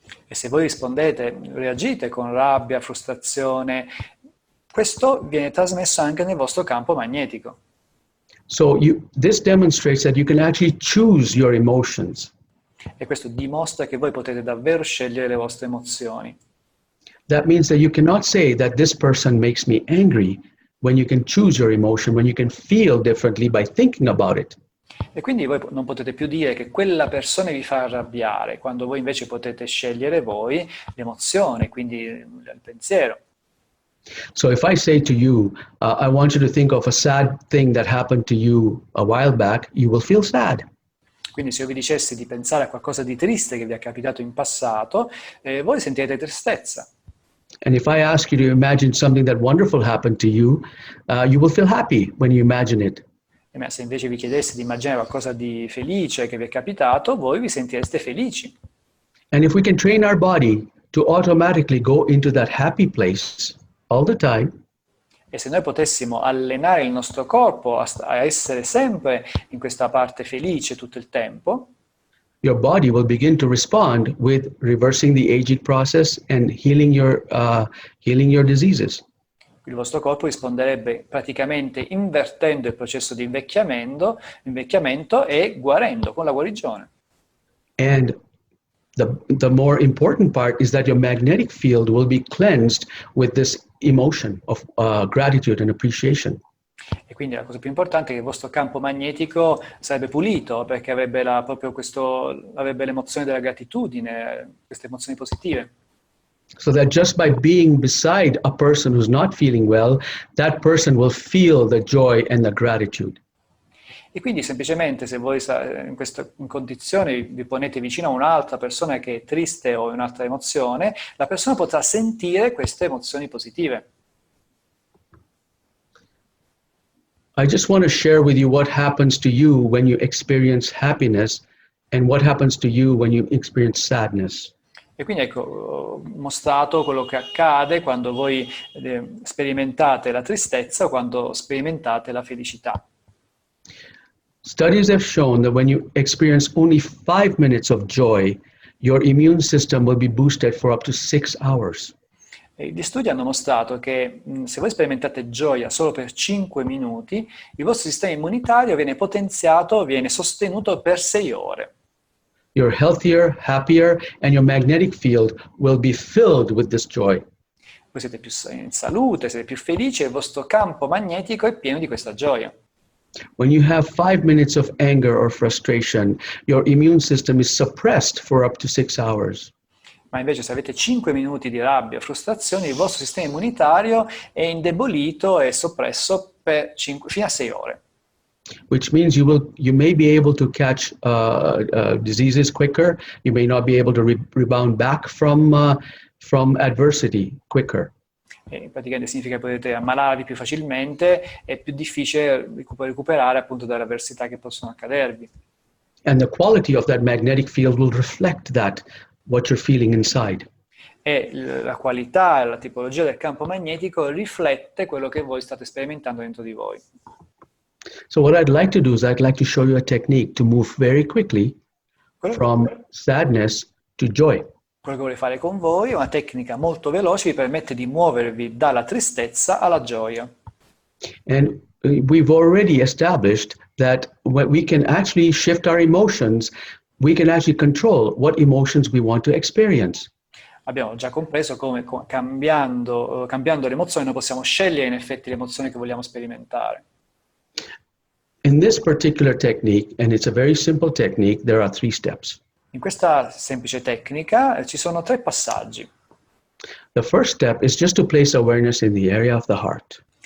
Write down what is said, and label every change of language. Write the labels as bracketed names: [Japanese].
[Italian] E se voi reagite con rabbia, frustrazione, questo viene trasmesso anche nel vostro campo magnetico. [English] So this demonstrates that you can actually choose your emotions. [Italian] E questo dimostra che voi potete davvero scegliere le vostre emozioni. [English] That means that you cannot say that this person makes me angry when you can choose your emotion, when you can feel differently by thinking about it. [Italian] E quindi voi non potete più dire che quella persona vi fa arrabbiare, quando voi invece potete scegliere voi l'emozione, quindi il pensiero. [English] So if I say to you, I want you to think of a sad thing that happened to you a while back, you will feel sad. [Italian] Quindi se io vi dicessi di pensare a qualcosa di triste che vi è capitato in passato, voi sentirete tristezza. [English] And if I ask you to imagine something that wonderful happened to you will feel happy when you imagine it. [Italian] E se invece vi chiedessi di immaginare qualcosa di felice che vi è capitato, voi vi sentireste felici. [English] And if we can train our body to automatically go into that happy place all the time, [Italian] e se noi potessimo allenare il nostro corpo a essere sempre in questa parte felice tutto il tempo, [English] your body will begin to respond with reversing the aging process and healing your diseases. [Italian] il vostro corpo risponderebbe praticamente invertendo il processo di invecchiamento e guarendo con la guarigione. [English] And The more important part is that your magnetic field will be cleansed with this emotion of gratitude and appreciation. [Italian] E quindi la cosa più importante è che il vostro campo magnetico sarebbe pulito, perché avrebbe avrebbe l'emozione della gratitudine, queste emozioni positive. [English] So that just by being beside a person who's not feeling well, that person will feel the joy and the gratitude. [Italian] E quindi semplicemente se voi in questa condizione vi ponete vicino a un'altra persona che è triste o in un'altra emozione, la persona potrà sentire queste emozioni positive. [English] I just want to share with you what happens to you when you experience happiness and what happens to you when you experience sadness. [Italian] E quindi ecco, ho mostrato quello che accade quando voi sperimentate la tristezza o quando sperimentate la felicità. [English] Studies have shown that when you experience only 5 minutes of joy, your immune system will be boosted for up to 6 hours. [Italian] E gli studi hanno mostrato che se voi sperimentate gioia solo per 5 minuti, il vostro sistema immunitario viene potenziato, viene sostenuto per 6 ore. [English] You're healthier, happier, and your magnetic field will be filled with this joy. [Italian] Voi siete più in salute, siete più felici e il vostro campo magnetico è pieno di questa gioia. [English] When you have 5 minutes of anger or frustration, your immune system is suppressed for up to 6 hours. [Italian] Ma invece se avete 5 minuti di rabbia o frustrazione, il vostro sistema immunitario è indebolito e soppresso fino a 6 ore. [English] Which means you may be able to catch diseases quicker. You may not be able to rebound back from adversity quicker. [Italian] E praticamente significa che potete ammalarvi più facilmente, è più difficile recuperare appunto dalle avversità che possono accadervi. [English] And the quality of that magnetic field will reflect that, what you're feeling inside. [Italian] E la qualità e la tipologia del campo magnetico riflette quello che voi state sperimentando dentro di voi. [English] So what I'd like to do is I'd like to show you a technique to move very quickly from sadness to joy. [Italian] Quello che vorrei fare con voi è una tecnica molto veloce, vi permette di muovervi dalla tristezza alla gioia. [English] And we've already established that we can actually shift our emotions. We can actually control what emotions we want to experience. [Italian] Abbiamo già compreso come cambiando le emozioni noi possiamo scegliere in effetti le emozioni che vogliamo sperimentare. [English] In this particular technique, and it's a very simple technique, there are 3 steps. [Italian] In questa semplice tecnica ci sono 3 passaggi. [English] The first step is just to place awareness in the area of the heart.